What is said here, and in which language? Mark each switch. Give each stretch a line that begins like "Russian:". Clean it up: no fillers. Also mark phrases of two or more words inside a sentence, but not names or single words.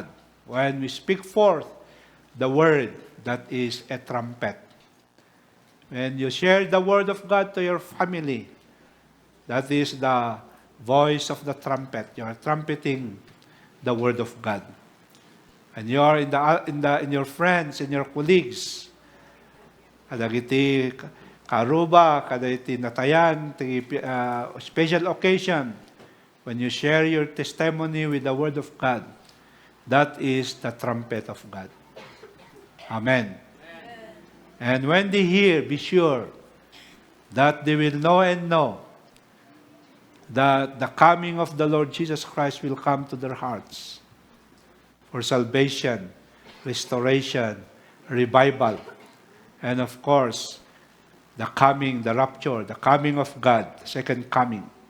English: When we speak forth the Word, that is a trumpet. When you share the Word of God to your family, that is the voice of the trumpet. You are trumpeting the Word of God. And you are in your friends, in your colleagues.
Iloko: Kadagiti karuba, kadagiti natayan,
English: special occasion. When you share your testimony with the Word of God, that is the trumpet of God. Amen. And when they hear, be sure that they will know and know that the coming of the Lord Jesus Christ will come to their hearts for salvation, restoration, revival, and of course, the coming, the rapture, the coming of God, the second coming.